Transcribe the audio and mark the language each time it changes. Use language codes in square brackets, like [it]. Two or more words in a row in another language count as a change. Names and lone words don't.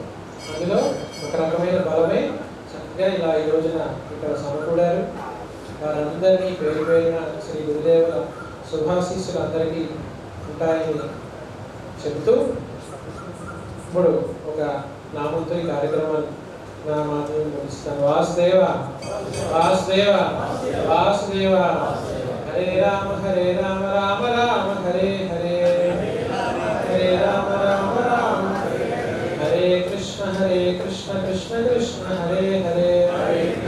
[te] అందులో ఒక రకమైన బలమే చక్కగా ఇలా ఈ రోజున ఇక్కడ సమకూడారు. వారందరినీ పేరు పేరున శ్రీ గురుదేవుల శుభాశీస్సులు అందరికీ ఉంటాయని చెబుతూ ఇప్పుడు ఒక నామంతో ఈ కార్యక్రమాన్ని నా మాటలు ముగిస్తాను. [sa] వాసుదేవ వాసుదేవ వాసుదేవ. హరే రామ రామ రామ హరే హరే, హరే రామ రామ హరే కృష్ణ కృష్ణ కృష్ణ హరే హరే, హరే